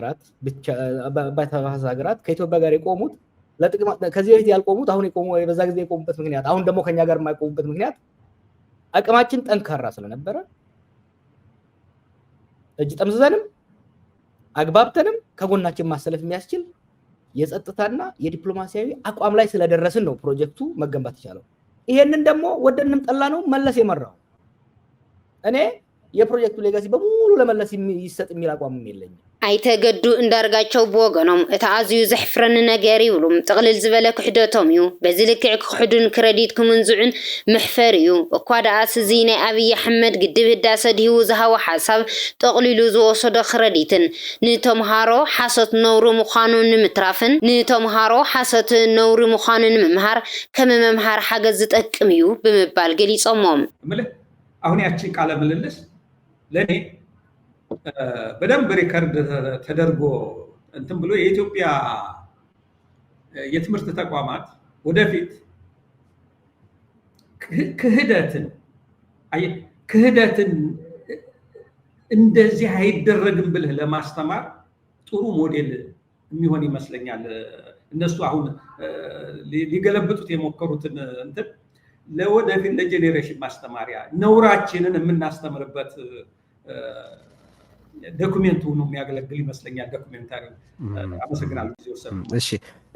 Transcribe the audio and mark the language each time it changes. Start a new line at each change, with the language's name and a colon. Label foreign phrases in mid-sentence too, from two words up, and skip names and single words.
Amharic: ሀገራት ከኢትዮጵያ ጋር የቆሙት ለጥቅም ከዚህ በፊት ያልቆሙት አሁን የቆሙ በዛ ጊዜ የቆሙበት ምክንያት አሁን ደግሞ ከኛ ጋር የማይቆሙበት ምክንያት አቅማችን ጠንካራ ስለነበረ እጅ ጠምዝዘንም አግባብተንም ከጎናችን ማሰለፍ የሚያስችል የጸጥታና የዲፕሎማሲያዊ አቋም ላይ ስለደረስን ነው ፕሮጀክቱ መገንባት ይቻላል ይሄንን ደግሞ ወደንም ጠላ ነው መለስ የመራው እኔ የፕሮጀክቱ ሌጋሲ በሙሉ ለመለስ ይሰጥ የሚል አቋም የለኝም
Tigrinya: ኣይተገዱ እንዳርጋቸው ብወገኖም እቲ ኣዝዩ ዘሕፍረኒ ነገር ይብሉም ጥቕልል ዝበለ ክሕደቶም እዩ በዚ ልክዕ ክሕዱን ክረዲት ክምንዝዑን ምሕፈር እዩ እኳ ደኣስ እዚ ናይ ኣብይ ኣሕመድ ግድብ ህዳሴ ድሂቡ ዝሃቦ ሓሳብ ጠቕሊሉ ዝወሰዶ ክረዲትን ንተምሃሮ ሓሶት ነውሪ ምዃኑ ንምትራፍን ንተምሃሮ ሓሶት ነውሪ ምዃኑ ንምምሃር ከም መምሃር ሓገዝ ዝጠቅም እዩ ብምባል ገሊፆሞም
Amharic: አሁን ያቺ ቃለ ምልልስ ለኔ በደንብ ሪከርድ ተደርጎ እንትን ብሎ የኢትዮጵያ የትምህርት ተቋማት ወደፊት ክህደትን እንደዚህ አይደረግም ብለህ ለማስተማር ጥሩ ሞዴል የሚሆን ይመስለኛል እነሱ አሁን ሊገለብጡት የሞከሩትን እንትን ለወደፊት ለጄኔሬሽን ማስተማሪያ ነውራችንን የምናስተምርበት ዶክመንቱ ነው የሚያገለግል ይመስለኛል ዶክመንታሪ አመሰግናለሁ ጊዜ ወሰደ